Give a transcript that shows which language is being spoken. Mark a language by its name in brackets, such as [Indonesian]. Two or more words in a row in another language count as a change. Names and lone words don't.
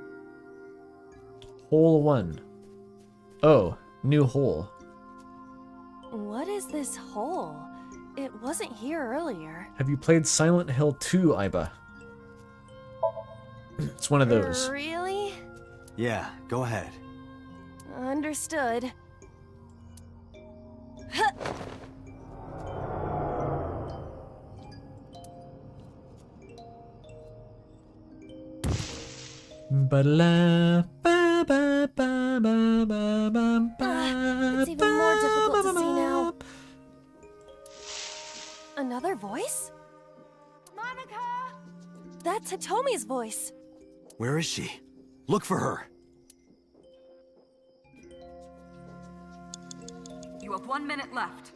[English] Hole 1. Oh, new hole. is this hole? It wasn't here earlier. Have you played Silent Hill 2, Aiba? It's one of those. Really? Yeah, go ahead. Understood. Ba-la, ba, ba, ba, ba, ba, ba, It's even more difficult to see now. Another voice? Monica! That's Hitomi's voice. Where is she? Look for her. You have 1 minute left.